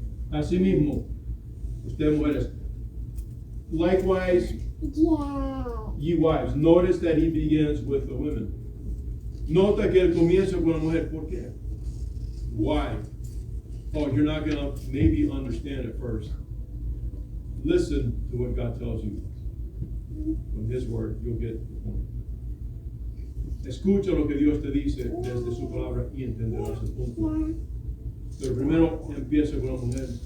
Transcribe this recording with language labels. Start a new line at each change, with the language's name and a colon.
Spanish: Asimismo, ustedes mujeres.
English: Likewise, ye wives. Notice that he begins with the women.
Spanish: Nota que él comienza con la mujer. ¿Por qué?
English: Why? Oh, you're not going to maybe understand at first. Listen to what God tells you. From His word, you'll get the point.
Spanish: Escucha lo que Dios te dice desde su palabra y entenderás el punto. Pero primero empieza con la mujer.